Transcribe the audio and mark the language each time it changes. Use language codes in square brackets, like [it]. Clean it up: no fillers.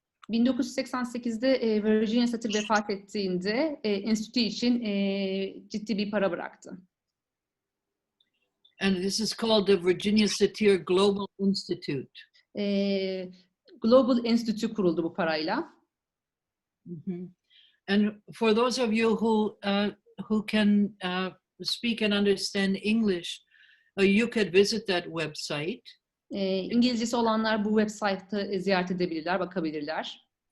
[tr] 1988'de Virginia Satir vefat ettiğinde enstitü için ciddi bir para bıraktı. [en] And this is called the Virginia Satir Global Institute. [tr] Global Institute kuruldu bu parayla. [en] Mm-hmm. And for those of you who who can speak and understand English, you could visit that website. [tr] İngilizcesi olanlar bu website'ı ziyaret edebilirler, bakabilirler.